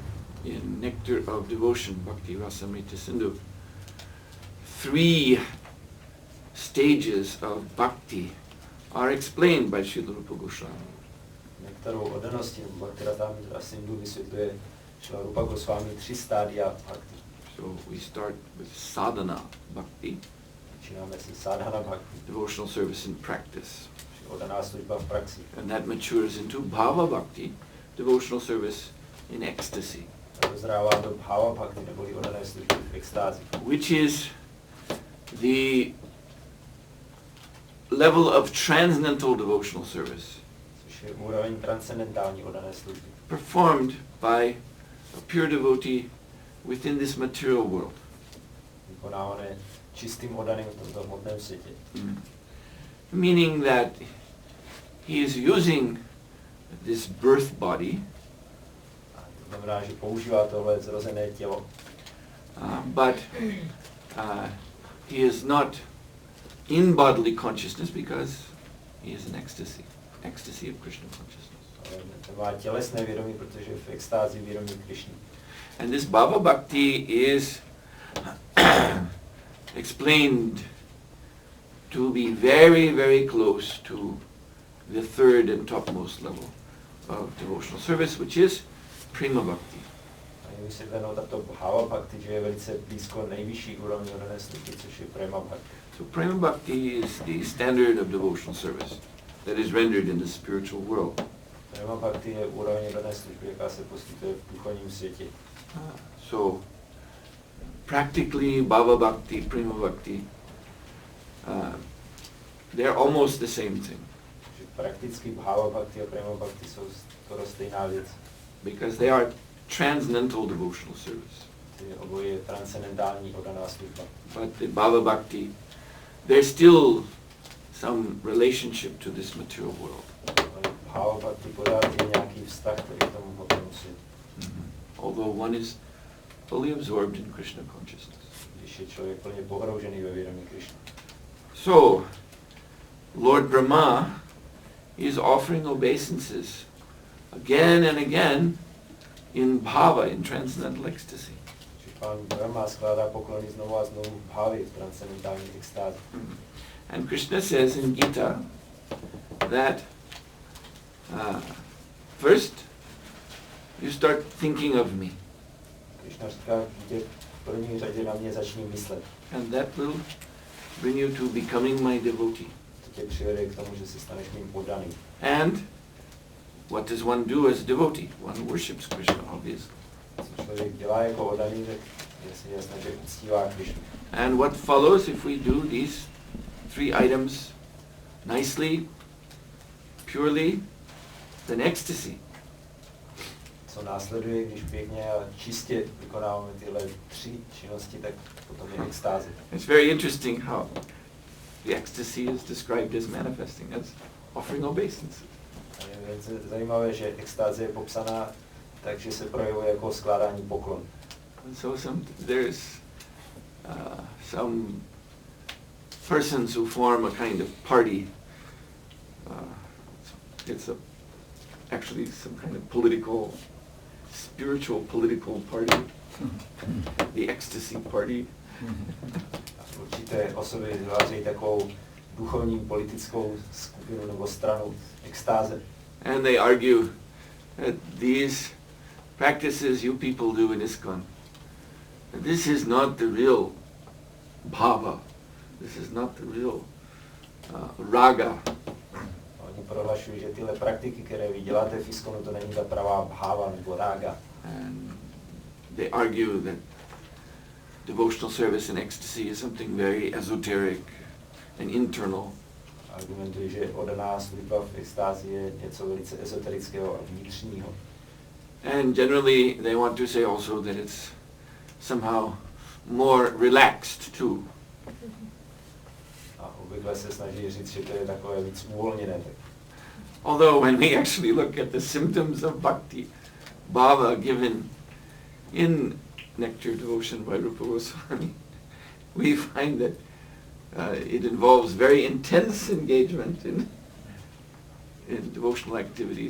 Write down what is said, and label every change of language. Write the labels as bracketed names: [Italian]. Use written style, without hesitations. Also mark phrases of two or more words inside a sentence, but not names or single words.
[English] In Nectar of Devotion, Bhakti Rasamrita Sindhu, 3 stages of bhakti are explained by Srila Rupa Goswami. [Czech] Nektaru oddanosti nebo Bhakti Rasamrita Sindhu vysvětluje Srila Rupa Goswami 3 stádia bhakti. [English] So we start with [Sanskrit] sadhana bhakti, [Czech] Začínáme si [Sanskrit] sadhana bhakti, [English] devotional service in practice. [Czech] oddaná služba v praxi. [English] And that matures into [Sanskrit] bhava bhakti, [English] devotional service in ecstasy. [Czech] A dozrává do [Sanskrit] bhava bhakti, [Czech] neboli oddané služby v extázi. [English] Which is the level of transcendental devotional service, [Czech] Což je úroveň transcendentální oddané služby. [English] performed by a pure devotee within this material world. [Czech] Vykonávané čistým oddaným v tomto hmotném světě. [English] Meaning that he is using this birth body, [Czech] To znamená, že používá tohle zrozené tělo, [English] but he is not in bodily consciousness because he is in ecstasy of Krishna consciousness. [Czech] ale nemá tělesné vědomí, protože v extázi vědomí Krišny. [English] And this [Sanskrit] bhava bhakti [English] is explained to be very, very close to the 3rd and topmost level of devotional service, which is [Sanskrit] prema bhakti. [Czech] A je vysvětleno tato [Sanskrit] bhava bhakti, [Czech] že je velice blízko nejvyšší úrovni oddané služby, což je [Sanskrit] prema bhakti. [English] So [Sanskrit] prema bhakti [English] is the standard of devotional service that is rendered in the spiritual world. [Sanskrit] Prema bhakti [Czech] je úroveň oddané služby, jaká se poskytuje v duchovním světě. [English] So practically [Sanskrit] bhava bhakti, prema bhakti, [English] they're almost the same thing. [Czech] Že prakticky [Sanskrit] bhava bhakti [Czech] a [Sanskrit] prema bhakti [Czech] jsou skoro stejná věc. [English] Because they are transcendental devotional service. [Czech] Oboje je transcendentální oddaná služba. [English] But the [Sanskrit] bhava bhakti, [English] there's still some relationship to this material world. [Sanskrit] bhava bhakti [Czech] pořád je nějaký vztah, který k tomu potom musí. [English] Although one is fully absorbed in Krishna consciousness. [Czech] Když je člověk plně pohroužený ve vědomí Krishna. [English] So, Lord Brahma is offering obeisances again and again in bhava, in transcendental ecstasy. [Czech] Pán Brahma skládá poklony znovu a znovu v bhavě, v transcendentální extázi. [English] And Krishna says in Gita that first you start thinking of me. [Czech] Krishna říká, že v první řadě na mě začni myslet. [English] And that will bring you to becoming my devotee. [Czech] To tě přivede k tomu, že se staneš mým poddaným. [English] And what does one do as a devotee? One worships Krishna, obviously. [Czech] Co člověk dělá jako oddaný, tak je jasné, že uctívá Krishnu. [English] And what follows if we do these three items nicely, purely, then ecstasy. [Czech] Co následuje, když pěkně a čistě vykonáváme tyhle tři činnosti, tak potom je extáze. [English] It's very interesting how the ecstasy is described as manifesting, as offering obeisances. [Czech] Je zajímavé, že extáze je popsaná, takže se projevuje jako skládání poklon. [English] So there's some persons who form a kind of party. It's actually some kind of spiritual political party, the ecstasy party. [Czech] Určité osoby vytvářejí takovou duchovní politickou skupinu nebo stranu extáze. [English] And they argue that these practices you people do in ISKCON, this is not the real bhava, this is not the real raga. [Czech] Oni prohlašují, že tyhle praktiky, které vy děláte v ISKCONu, to není ta pravá bhava nebo raga. [English] And they argue that devotional service in ecstasy is something very esoteric and internal. [Czech] Argumentují, že oddaná služba v extázi je něco velice ezoterického a vnitřního. [English] And generally they want to say also that it's somehow more relaxed too. [Czech] A obvykle se snaží říct, že to je takové víc uvolněné. [English] Although when we actually look at the symptoms of [Sanskrit] bhakti bhava [English] given in Nectar Devotion by Rupa Goswami, we find that it involves very intense engagement in devotional activities.